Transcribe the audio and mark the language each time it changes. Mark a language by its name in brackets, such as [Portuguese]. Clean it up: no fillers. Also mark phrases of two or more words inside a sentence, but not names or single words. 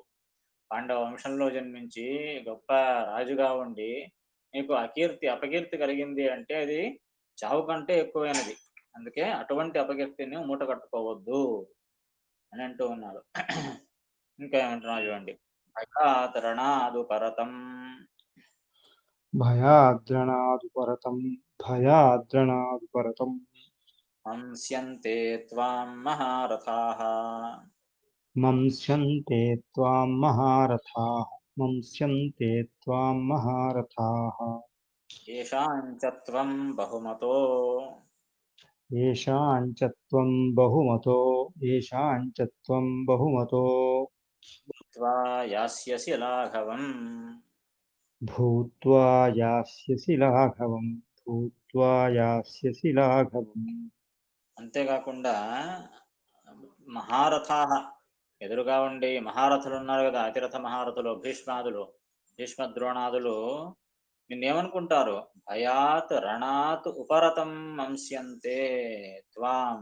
[Telugu] పాండవ వంశంలో జన్మించి గొప్ప రాజుగా ఉండి నీకు అపకీర్తి కలిగింది అంటే అది చావు కంటే ఎక్కువైనది. అందుకే అటువంటి అపకీర్తిని మూట కట్టుకోవద్దు అని అంటూ ఉన్నాడు. ఇంకా ఏమంటున్నాడు చూడండి. [Sanskrit] भयातरणादु परतं भयाद्रणादुपरतं भयाद्रणादुपरतं हंस्यन्ते त्वां महारथाः. मंस्यन्ते त्वां महारथाः मंस्यन्ते त्वां महारथाः येषां च त्वं బహుమతో येषां च त्वं बहुमतो येषां च त्वं बहुमतो भूत्वा यास्यसि लाघवम्. भूत्वा यास्यसि लाघवम् भूत्वा यास्यसि लाघवम् [Telugu] అంతేకాకుండా మహారథాః, ఎదురుగా ఉండి మహారథులు ఉన్నారు కదా, అతిరథ మహారథులు భీష్మాదులు, భీష్మద్రోణాదులు నిన్నేమనుకుంటారు? [Sanskrit] भयात् रणात् उपरतं मंस्यन्ते त्वाम्.